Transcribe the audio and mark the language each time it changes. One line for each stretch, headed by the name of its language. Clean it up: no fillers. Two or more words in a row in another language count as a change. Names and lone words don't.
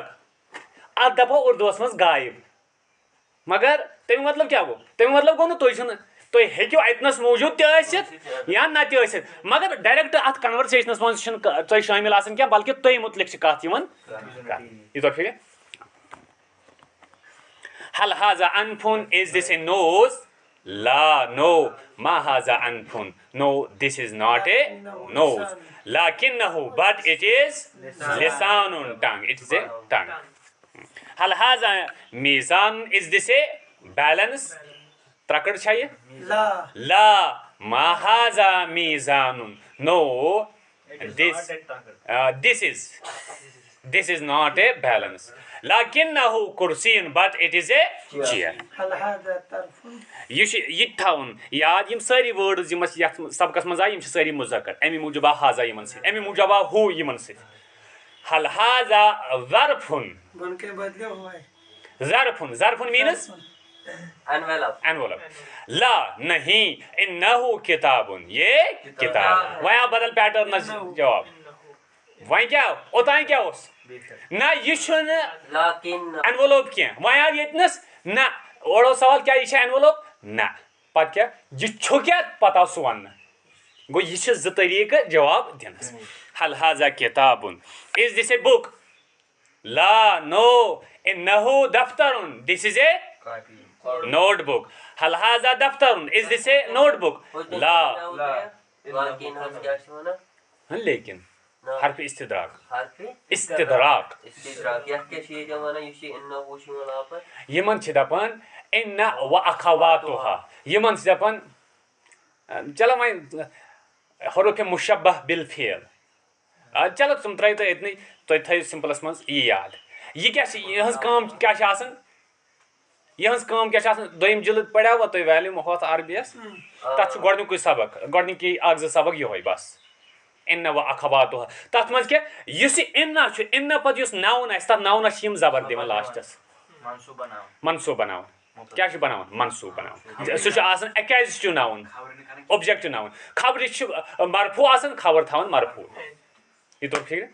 Kashmiri: اتھ دپو اردوٗہس منٛز غایب. مگر تمیُک مطلب کیاہ گوٚو؟ تمیُک مطلب گوٚو نہٕ تُہۍ چھِنہٕ تُہۍ ہیٚکِو اتنس موٗجوٗد تہِ ٲسِتھ یا نہ تہِ ٲسِتھ. مگر ڈایریکٹ اتھ کنورسیشنس منٛز چھِنہٕ تُہۍ شٲمِل آسان کینٛہہ بلکہِ تُہۍ مُتعلق چھِ کتھ یِوان کرنہٕ. یہِ توٚر فِکرِ.
Arabic: هل هذا أنف?
English: Is this a nose?
Arabic: لا no ما هذا أنف.
English: No, this is not a nose. لكنه but it is لسان tongue. It is a tongue.
Arabic: هل هذا ميزان?
English: Is this a balance?
Kashmiri: ترکڑ چھا یہِ؟
Arabic: لا ما هذا ميزان.
English: No, this is not a balance.
Arabic: لكنه كرسي
English: but it is a chair.
Kashmiri: یہِ چھُ یہِ تہِ تھاوُن یاد یِم سٲری وٲڈٕز یِم اَسہِ یتھ سبقس منٛز آیہِ یِم چھِ سٲری مُذکر. امی موٗجوٗب آو ہاضا یِمن سۭتۍ. امی موٗجوٗب آو ہو یِمن سۭتۍ.
Arabic: هل هذا ظرف? ظرف
English: means envelope.
Arabic: لا نہیں انه کتاب. یہ کتاب.
Kashmiri: وۄنۍ آو بدل پیٹرنس جواب. وۄنۍ کیاہ اوٚتانۍ کیاہ اوس؟ نہ یہِ چھُنہٕ انوَلوپ کینٛہہ. وۄنۍ آو ییٚتنس نہ اورٕ اوس سوال کیاہ یہِ چھا انوَلوپ؟ نہ. پتہٕ کیاہ یہِ چھُ کیاہ پتہٕ آو سُہ وننہٕ. گوٚو یہِ چھِ زٕ طٔریٖقہٕ جواب دِنس.
Arabic: هل هذا كتاب?
English: Is this a book?
Arabic: لا no إنه دفتر.
English: This is a notebook.
Arabic: هل هذا دفتر?
English: Is this a notebook?
Arabic: لا. لكن حرف استدراك.
Kashmiri: استدراك. يمن چھِ دپان
Arabic: إن وأخواتها.
Kashmiri: يمن چھِ دپان چلو وۄنۍ
Arabic: حروف مشبہ بالفعل.
Kashmiri: چلو تِم ترٛٲیِو تُہۍ أتنٕے تُہۍ تھٲیِو سمپلس منٛز یہِ یاد. یہِ کیاہ چھِ یِہٕنٛز کٲم کیاہ چھِ آسان؟ یِہٕنٛز کٲم کیاہ چھِ آسان؟ دوٚیِم جلد پریوا تُہۍ ویلیوم ہۄتھ عربیس. تتھ چھُ گۄڈنیُکُے سبق گۄڈنِکی اکھ زٕ سبق یِہوے بس.
Arabic: إن وأخواتها.
Kashmiri: تتھ منٛز کیاہ یُس یہِ اِنہ چھُ اِنہ پتہٕ یُس ناوُن آسہِ تتھ ناونس چھِ یِم زبر دِوان لاسٹس. منصوٗب بناوان. کیاہ چھُ بناوان؟ منصوٗب بناوان. سُہ چھُ آسان ایکیزٹِو ناوُن اوبجیکٹِو ناوُن. خبرِ چھُ مرفوٗع آسان خبر تھاوان مرفوٗع. یہِ توٚر فِکرِ.